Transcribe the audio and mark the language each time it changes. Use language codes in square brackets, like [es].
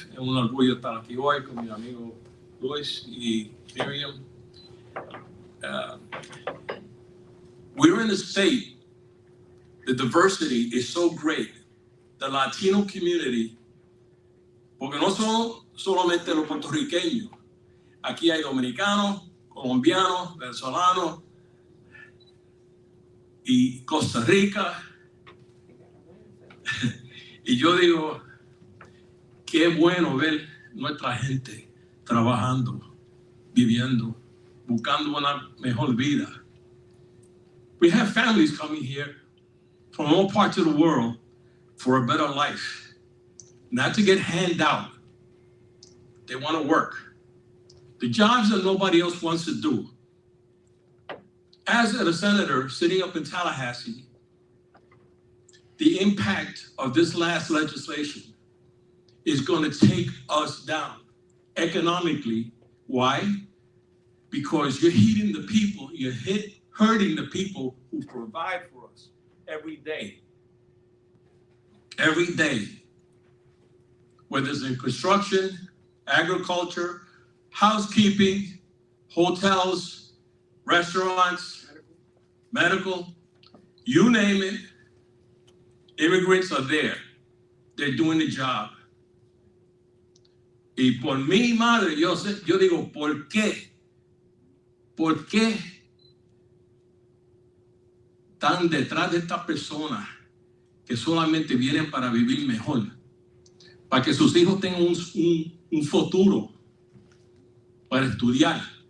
[es] Es un orgullo estar aquí hoy con mi amigo Luis y Miriam. [en] We're in a state, the diversity is so great. The Latino community, [es] porque no son solamente los puertorriqueños. Aquí hay dominicanos, colombianos, venezolanos y Costa Rica. Y yo digo, qué bueno ver nuestra gente trabajando, viviendo, buscando una mejor vida. [en] We have families coming here from all parts of the world for a better life, not to get handout. They want to work. The jobs that nobody else wants to do. As a senator sitting up in Tallahassee, the impact of this last legislation is going to take us down economically. Why? Because you're hitting the people, hurting the people who provide for us every day. Every day. Whether it's in construction, agriculture, housekeeping, hotels, restaurants, medical, you name it, immigrants are there. They're doing the job. [es] Y por mi madre, yo digo, ¿por qué? ¿Por qué están detrás de estas personas que solamente vienen para vivir mejor? Para que sus hijos tengan un futuro para estudiar.